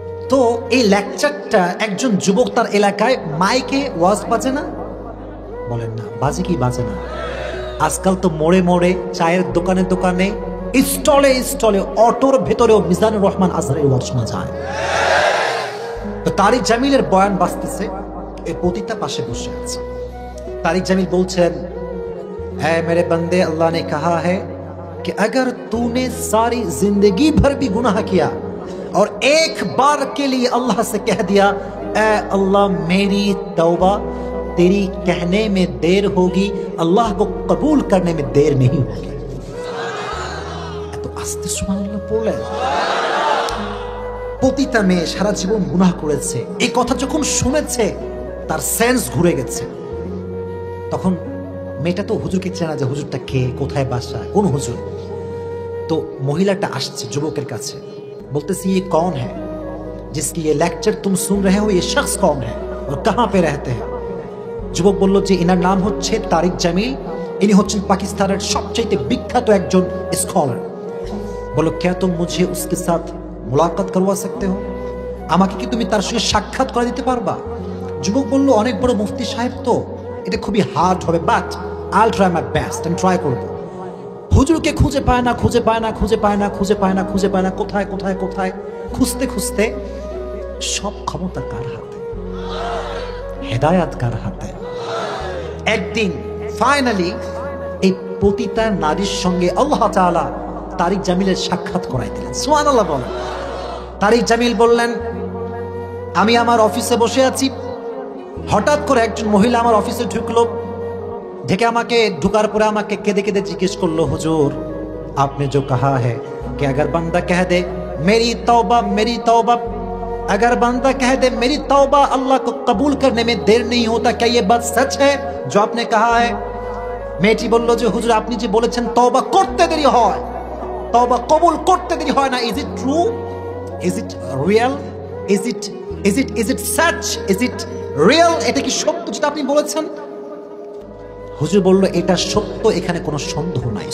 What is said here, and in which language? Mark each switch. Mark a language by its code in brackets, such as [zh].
[bn] তো এই লেকচারটা একজন যুবক তার এলাকায় মাইকে ওয়াজ বাজে না, বলেন না বাজে কি বাজে না? আজকাল তো মোড়ে মোড়ে, চায়ের দোকানে দোকানে, স্টলে স্টলে, অটোর ভেতরেও মিজানুর রহমান আজহারের ওয়াজ শোনা যায়। তো তারিক জামিলের বয়ান বাজতেছে, এই পতিতা পাশে বসে আছে। [hi] तारिक जमील बोलছেন, है मेरे बंदे, अल्लाह ने कहा है कि अगर तूने सारी जिंदगी भर भी गुनाह किया और एक बार के लिए अल्लाह से कह दिया ए अल्लाह मेरी तौबा तेरी कहने में देर होगी, अल्लाह को कबूल करने में देर नहीं होगी। [bn] এত আস্তে সুবহানাল্লাহ পড়লেন। পতিতা মেয়ে সারা জীবন গুনাহ করেছে, এই কথা যখন শুনেছে তার সেন্স ঘুরে গেছে। তখন মেয়েটা তো হুজুরকে চেনা, যে হুজুরটা কে, কোথায় বাসা, কোন হুজুর। তো মহিলাটা আসছে যুবকের কাছে, বলতেছি [hi] ये कौन है जिसकी ये लेक्चर तुम सुन रहे हो, ये शख्स कौन है और कहां पे रहते हैं। [bn] যুবক বলল যে এনার নাম হচ্ছে তারিক জামিল, ইনি হচ্ছেন পাকিস্তানের সবচেয়ে বিখ্যাত একজন স্কলার। বলো [hi] क्या तुम मुझे उसके साथ मुलाकात करवा सकते हो, [bn] আমাকে কি তুমি তার সঙ্গে সাক্ষাৎ করে দিতে পারবা। যুবক বলল অনেক বড় মুফতি সাহেব, তো এটা খুবই হার্ড হবে, [en] but I'll try my best, [bn] আমি ট্রাই করব। হুজুরকে খুঁজে পায় না, খুঁজে পায় না, খুঁজে পায় না, খুঁজে পায় না, খুঁজে পায় না, কোথায় কোথায় কোথায় খুঁজতে খুঁজতে সব ক্ষমতা কার হাতে, হেদায়াত কার হাতে। একদিন ফাইনালি এই পতিতা নারীর সঙ্গে আল্লাহ তাআলা তারিক জামিলের সাক্ষাৎ করাই দিলেন। সুবহানাল্লাহ বলেন। তারিক জামিল বললেন, আমি আমার অফিসে বসে আছি, হঠাৎ করে একজন মহিলা আমার অফিসে ঢুকলো, ঢেকে আমাকে ঢুকার পরে আমাকে কেঁদে কেঁদে জিজ্ঞেস করলো, হুজুর [hi] आपने जो कहा है कि अगर बंदा कह दे मेरी तौबा अगर बंदा कह दे मेरी तौबा अल्लाह को कबूल करने में देर नहीं होता, क्या ये बात सच है जो आपने कहा है। [bn] মেয়েটি বলল যে হুজুর আপনি যে বলেছেন তওবা করতে দেরি হয়, তওবা কবুল করতে দেরি হয় না, [en] is it true, is it real, [bn] is it such, is it real, এটা কি সত্য যেটা আপনি বলেছেন। হুজুর বলল এটা সত্য, এখানে কোনো সন্দেহ নাই।